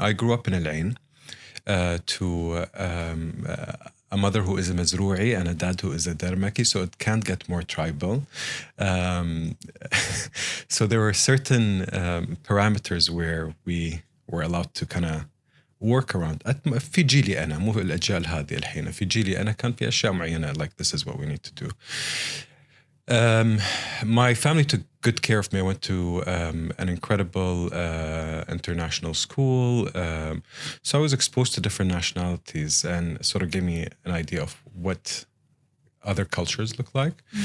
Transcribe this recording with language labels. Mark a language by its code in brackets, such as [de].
[en] I grew up in Al Ain to a mother who is a Mazroui and a dad who is a Darmaki, so it can't get more tribal. So there were certain parameters where we were allowed to kind of work around. [ar] في جيلي أنا مو الأجيال هذه الحين في جيلي أنا كان في أشياء معينة [en] like this is what we need to do. My family took good care of me. I went to an incredible international school. So I was exposed to different nationalities and sort of gave me an idea of what other cultures look like.